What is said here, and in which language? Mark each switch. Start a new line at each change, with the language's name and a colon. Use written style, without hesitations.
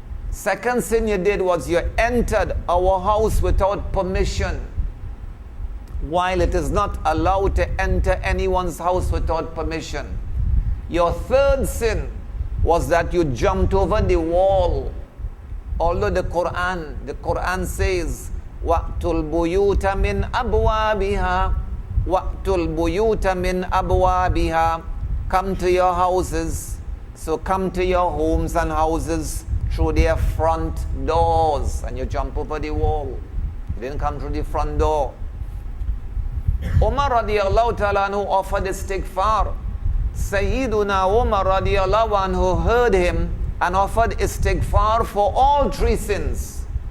English: Second sin you did was you entered our house without permission, while it is not allowed to enter anyone's house without permission. Your third sin was that you jumped over the wall. Although the Quran says,
Arabic: وَأْتُوا الْبُيُوتَ مِنْ أَبْوَابِهَا وَأْتُوا الْبُيُوتَ مِنْ أَبْوَابِهَا.
English: Come to your houses. So come to your homes and houses through their front doors. And you jump over the wall. You didn't come through the front door. Umar radiallahu ta'ala anhu offered istighfar. Sayyiduna Umar radiallahu anhu heard him and offered istighfar for all three sins.